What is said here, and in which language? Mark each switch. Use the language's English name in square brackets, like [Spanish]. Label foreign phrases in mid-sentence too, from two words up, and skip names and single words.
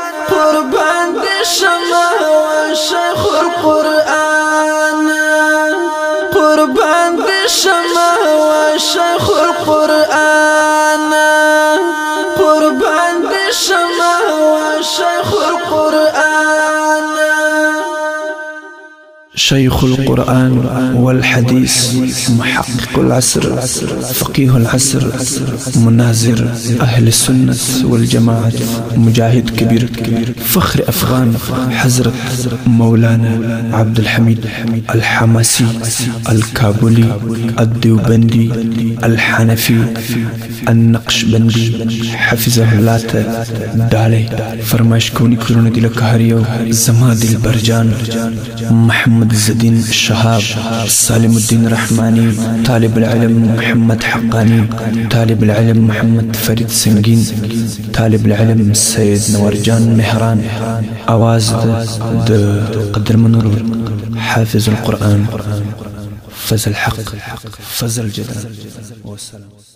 [Pashto] قربان دې شمه و شیخ القرآن. قربان دې شمه و شیخ القرآن. قربان دې شمه و شیخ قرآن. [Arabic] شيخ القرآن والحديث، محقق العصر، فقيه العصر، مناظر أهل السنة والجماعة، مجاهد كبير، فخر أفغان، حضرت مولانا عبد الحميد الحماسي الكابولي الديوبندي الحنفي. [Pashto] النقشبندي [Arabic] حفظه الله [Pashto] ته ډالۍ. فرمایش کوونکي کورونه دي لکه هر یو زما دلبر جان، محمد زدین شهاب، سالم الدین رحمانی، طالب العلم محمد حقانی، طالب العلم محمد فرید سنگین، طالب العلم سید نور جان مهران. اواز د، د قدرمن ورور حافظ القرآن فضل حق فضل جدان. والسلام.